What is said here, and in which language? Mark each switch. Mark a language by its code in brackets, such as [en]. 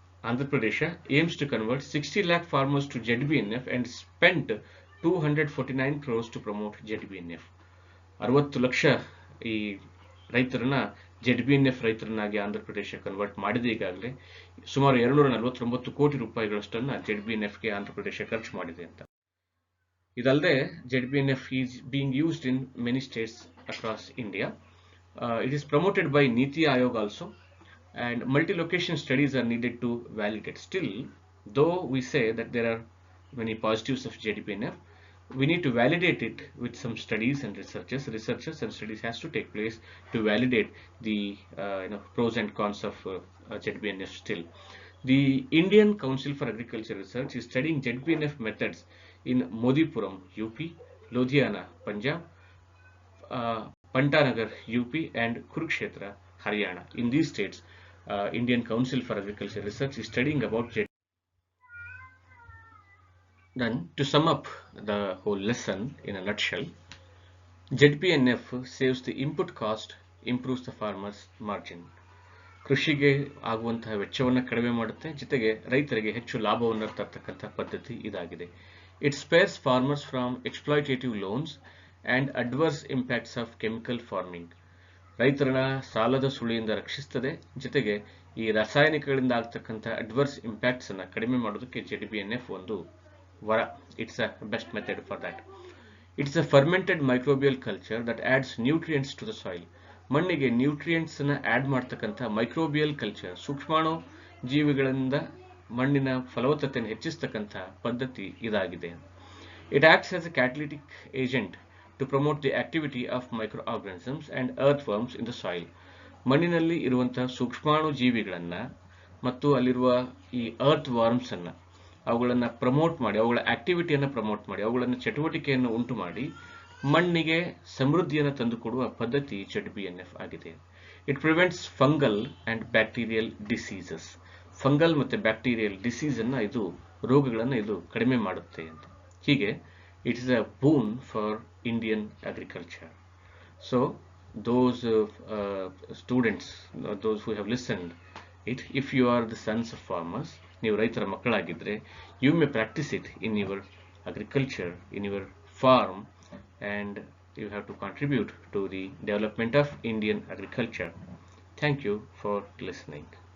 [en] Andhra Pradesh aims to convert 60 lakh farmers to ZBNF and spent 249 crores to promote ZBNF. [kn] 60 lakh ಈ ರೈತರನ್ನ ZBNF ರೈತರನ್ನಾಗಿ Andhra Pradesh convert ಮಾಡಿದೆ. ಈಗಾಗಲೇ ಸುಮಾರು 249 ಕೋಟಿ ರೂಪಾಯಿಗಳಷ್ಟನ್ನ ZBNFಗೆ ಆಂಧ್ರ ಪ್ರದೇಶ ಖರ್ಚು ಮಾಡಿದೆ ಅಂತ. ಇದಲ್ಲದೆ [en] ZBNF is being used in many states across India. It is promoted by Niti Aayog also, and multi-location studies are needed to validate. Still, though we say that there are many positives of ZBNF, we need to validate it with some studies and researchers and studies has to take place to validate the pros and cons of ZBNF. Still, the Indian Council for Agriculture Research is studying ZBNF methods in Modipuram, UP, Ludhiana, Punjab, Pantanagar, UP, and Kurukshetra, Haryana. In these states, Indian Council for Agriculture Research is studying about ZBNF. Then, to sum up the whole lesson in a nutshell, ZBNF saves the input cost, improves the farmer's margin. [kn] ಕೃಷಿಗೆ ಆಗುವಂತಹ ವೆಚ್ಚವನ್ನು ಕಡಿಮೆ ಮಾಡುತ್ತೆ, ಜೊತೆಗೆ ರೈತರಿಗೆ ಹೆಚ್ಚು ಲಾಭವನ್ನು ತರ್ತಕ್ಕಂಥ ಪದ್ಧತಿ ಇದಾಗಿದೆ. [en] It spares farmers from exploitative loans and adverse impacts of chemical farming. [kn] ರೈತರನ್ನ ಸಾಲದ ಸುಳಿಯಿಂದ ರಕ್ಷಿಸುತ್ತದೆ, ಜೊತೆಗೆ ಈ ರಾಸಾಯನಿಕಗಳಿಂದ ಆಗ್ತಕ್ಕಂಥ ಅಡ್ವರ್ಸ್ ಇಂಪ್ಯಾಕ್ಟ್ಸ್ ಅನ್ನ ಕಡಿಮೆ ಮಾಡೋದಕ್ಕೆ ZBNF ಒಂದು ವರ. [en] It's a best method for that. It's a fermented microbial culture that adds nutrients to the soil. [kn] ಮಣ್ಣಿಗೆ ನ್ಯೂಟ್ರಿಯೆಂಟ್ಸ್ ಅನ್ನ ಆಡ್ ಮಾಡ್ತಕ್ಕಂಥ ಮೈಕ್ರೋಬಿಯಲ್ ಕಲ್ಚರ್, ಸೂಕ್ಷ್ಮಾಣು ಜೀವಿಗಳಿಂದ ಮಣ್ಣಿನ ಫಲವತ್ತತೆಯನ್ನು ಹೆಚ್ಚಿಸ್ತಕ್ಕಂಥ ಪದ್ಧತಿ ಇದಾಗಿದೆ. [en] It acts as a catalytic agent to promote the activity of microorganisms and earthworms in the soil. [kn] ಮಣ್ಣಿನಲ್ಲಿ ಇರುವಂತಹ ಸೂಕ್ಷ್ಮಾಣು ಜೀವಿಗಳನ್ನ ಮತ್ತು ಅಲ್ಲಿರುವ ಈ ಅರ್ತ್ ವರ್ಮ್ಸ್ ಅನ್ನ ಅವುಗಳನ್ನು ಪ್ರಮೋಟ್ ಮಾಡಿ, ಅವುಗಳ ಆಕ್ಟಿವಿಟಿಯನ್ನು ಪ್ರಮೋಟ್ ಮಾಡಿ, ಅವುಗಳನ್ನು ಚಟುವಟಿಕೆಯನ್ನು ಉಂಟು ಮಾಡಿ ಮಣ್ಣಿಗೆ ಸಮೃದ್ಧಿಯನ್ನು ತಂದುಕೊಡುವ ಪದ್ಧತಿ ZBNF ಆಗಿದೆ. [en] It prevents fungal and bacterial diseases. [kn] Fungal ಮತ್ತು ಬ್ಯಾಕ್ಟೀರಿಯಲ್ ಡಿಸೀಸ್ ಅನ್ನ ಇದು ರೋಗಗಳನ್ನು ಇದು ಕಡಿಮೆ ಮಾಡುತ್ತೆ ಅಂತ. ಹೀಗೆ [en] It is a boon for Indian agriculture. So those students, those who have listened it, if you are the sons of farmers, [kn] ನೀವು ರೈತರ ಮಕ್ಕಳಾಗಿದ್ರೆ, [en] you may practice it in your agriculture, in your farm, and you have to contribute to the development of Indian agriculture. Thank you for listening.